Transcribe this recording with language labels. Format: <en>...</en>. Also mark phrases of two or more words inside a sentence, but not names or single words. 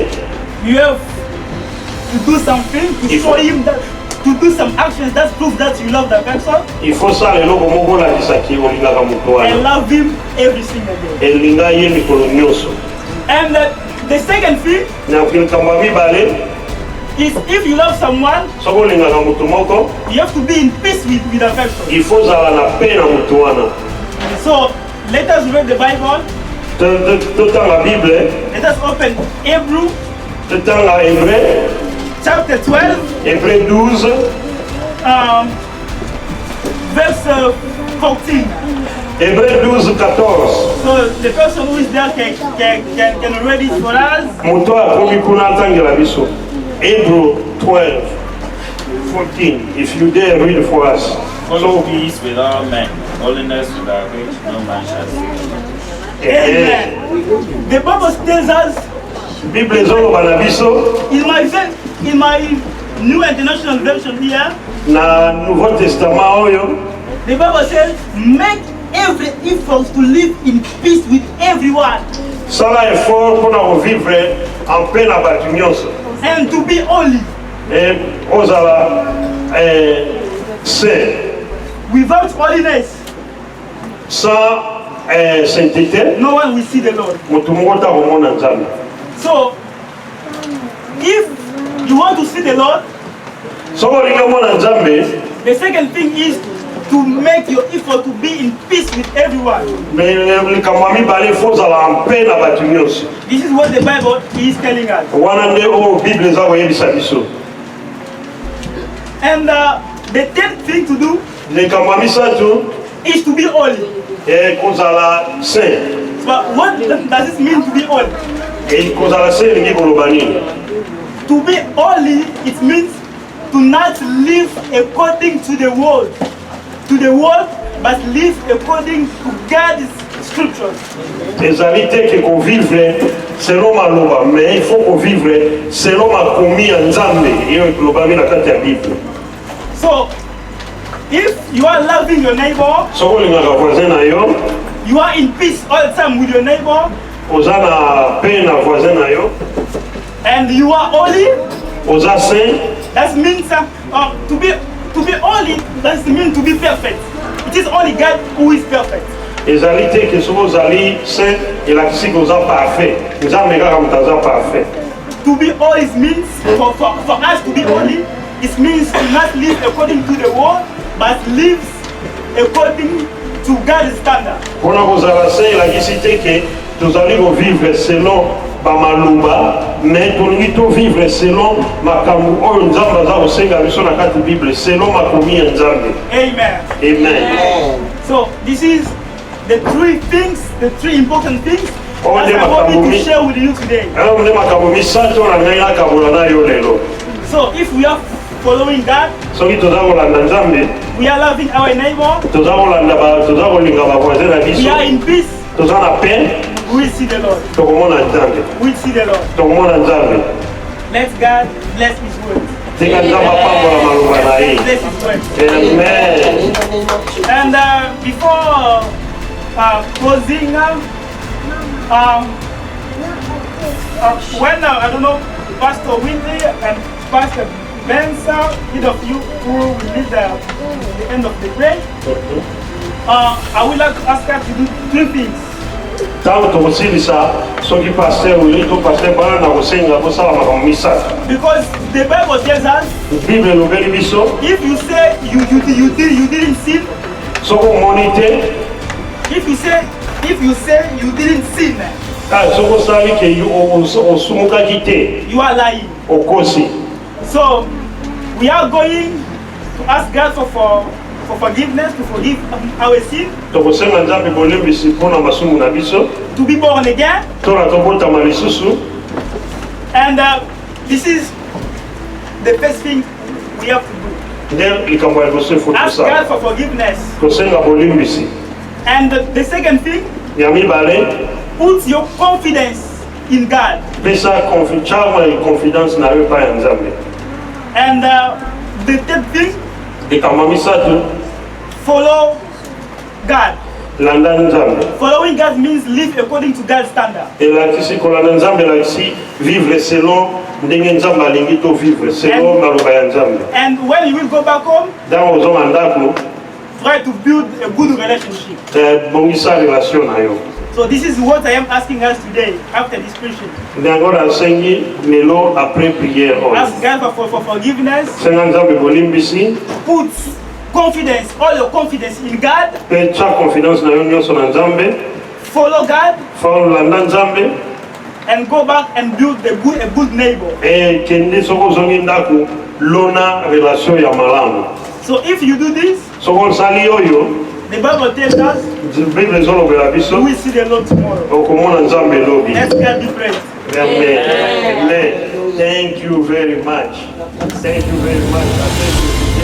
<en>You have to do something to show him that, to do some actions that prove that you love the person</en> <fr>il faut</fr> <ln>sala eloko moko olakisaki olingaka moto</ln> <en>and</en> <ln>wana,</ln> <en>love him every single day.</en> <ln>elinga ye mikolo nyonso.</ln> <en>And the second thing</en> <ln>Na likambo ya mibale,</ln> <en>is if you love someone,</en> <ln>soko olingaka moto moko,</ln> <en>you have to be in peace with the person.</en> <fr>il faut</fr> <ln>zala na paix na moto wana.</ln> <en>So let us read the Bible.</en> <ln>Totanga Bible,</ln> <en>Let us open Hebrew</en> <ln>totanga Hébreu,</ln> <en>chapter 12,</en> <ln>Hébreu 12,</ln> <en>verse 14.</en> <ln>Hébreu 12, 14.</ln> <en>So the person who is there can read it for us.</en> <ln>Moto akomi kuna atangela biso.</ln> <en>Hebrew 12, 14. If you dare read for us. Follow peace with all men, holiness without which no man shall see. Amen. The Bible tells us</en> <ln>Bible ezoloba na biso,</ln> <en>in my New International Version here,</en> <ln>na Nouveau Testament oyo</ln> <en>the Bible says, make every effort to live in peace with everyone</en> <ln>sala effort mpona kovivre</ln> <fr>en paix</fr> <ln>na bato nyonso</ln> <en>and to be holy.</en> <ln>ozala saint.</ln> <en>Without holiness,</en> <fr>Sans sainteté</fr> <en>no one will see the Lord.</en> <ln>moto moko ta komona nzambe.</ln> <en>So, if you want to see the Lord,</en> <ln>Soki olingi omona nzambe,</ln> <en>the second thing is to make your effort to be in peace with everyone.</en> <ln>likambo ya mibale fo ozala</ln> <fr>en paix</fr> <ln>na bato nyonso.</ln> <en>This is what the Bible is telling us.</en> <ln>Wana nde oyo Bible eza koyebisa biso.</ln> <en>And the third thing to do</en> <ln>likambo ya misato</ln> <en>is to be holy.</en> <ln>kozala saint.</ln> <en>But what does it mean to be holy?</en> <ln>Kozala saint elingi koloba nini?</ln> <en>To be holy, it means to not live according to the world, but live according to God's scriptures.</en> <ln>ezali te ke kovivre selon maloba,</ln> <fr>mais il faut</fr> <ln>kovivre selon makomi ya nzambe eyo ekolobami na kati ya bible.</ln> <en>So, if you are loving your neighbor,</en> <ln>soki olingaka voisin na yo,</ln> <en>you are in peace all the time with your neighbor,</en> <ln>oza na paix na voisin na yo,</ln> <en>and you are holy,</en> <ln>oza saint,</ln> <en>that means to be holy, that means to be perfect. It is only God who is perfect.</en> <ln>ezali te ke soki ozali saint elakisi ke oza parfait. Nzambe kaka moto aza parfait.</ln> <en>To be holy means, for us to be holy, it means to not live according to the world, but live according to God's standard.</en> <ln>mpona kozala saint elakisi te ke tozali kovivre selon bamaloba, mais tolingi tovivre selon makambo oyo nzambe aza kosenga biso na kati bible, selon makomi ya nzambe. Amen. Amen.</ln> <en>So this is the three important things Oh, that I want me to share with you today.</en> <ln>Alors nde makambo misato na ngai nakabola na yo lelo.</ln> <en>So if we are following God,</en> <ln>soki toza kolanda nzambe,</ln> <en>we are loving our neighbor,</en> <ln>toza kolinga bavoisin na</ln> <en>we</en> <ln>biso,</ln> <en>are in peace,</en> <ln>toza na paix,</ln> <en>we will see the Lord.</en> <ln>tokomona nzambe.</ln> <en>We will see the Lord.</en> <ln>tokomona nzambe.</ln> <en>Let God bless His word.</en> <ln>tika nzambe apambola maloba na ye.</ln> <en>Bless His word. Amen. And before closing, when I don't know, Pastor Winley and Pastor Benson, either of you who will lead the end of the prayer, I would like to ask us to do three things.</en> <ln>ntango tokosilisa soki paster wili to paster bana na kosenga kosala makambo misato.</ln> <en>Because the Bible tells us,</en> <ln>bible elobeli biso</ln> <en>if you say you didn't sin,</en> <ln>soki omoni te,</ln> <en>if you say you didn't sin,</en> <ln>soki osali ke osumukaki te,</ln> <en>you are lying.</en> <ln>okosi.</ln> <en>So we are going to ask God for forgiveness, to forgive our sin,</en> <ln>tokosenga nzambe bolembisi mpona masumu na biso,</ln> <en>to be born again.</en> <ln>tona tobotama lisusu.</ln> <en>And this is the first thing we have to do.</en> <ln>nde likambo ya liboso efo</ln> <en>Ask God</en> <ln>tosala,</ln> <en>for forgiveness.</en> <ln>tosenga bolimbisi.</ln> <en>And the second thing,</en> <ln>ya mibale,</ln> <en>put your confidence in God.</en> <ln>pesa confidence na yo epai ya nzambe.</ln> <en>And the third thing,</en> <ln>likambo misato,</ln> <en>follow God.</en> <ln>landa nzambe.</ln> <en>Following God means live according to God's standard.</en> <ln>elakisi kolanda nzambe elakisi</ln> <fr>vivre selon</fr> <ln>ndenge nzambe alingi to</ln> <fr>vivre selon</fr> <ln>maloba ya nzambe.</ln> <en>And when you will go back home,</en> <ln>ntango ozonga ndako,</ln> <en>try to build a good relationship.</en> <ln>bongisa relation na yo.</ln> <en>So this is what I am asking us today after this preaching.</en> <ln>nde yango nasengi lelo</ln> <fr>après prière</fr> <ln>oyo.</ln> <en>Ask God for forgiveness.</en> <ln>senga nzambe bolimbisi,</ln> <en>Put confidence, all your confidence in God.</en> <ln>mpe tia confidence na yo nyonso na nzambe.</ln> <en>Follow God</en> <ln>landa nzambe,</ln> <en>and go back and build a good neighbor.</en> <ln>kende soki ozongi ndako lona relation ya malamu.</ln> <en>So if you do this,</en> <ln>soki osali oyo,</ln> <en>the Bible tells us</en> <ln>bible ezolobela biso,</ln> <en>we will see the Lord tomorrow.</en> <ln>okomona nzambe elobi.</ln> <en>Let's God be praised. Amen. Amen. Thank you very much. Thank you very much.</en>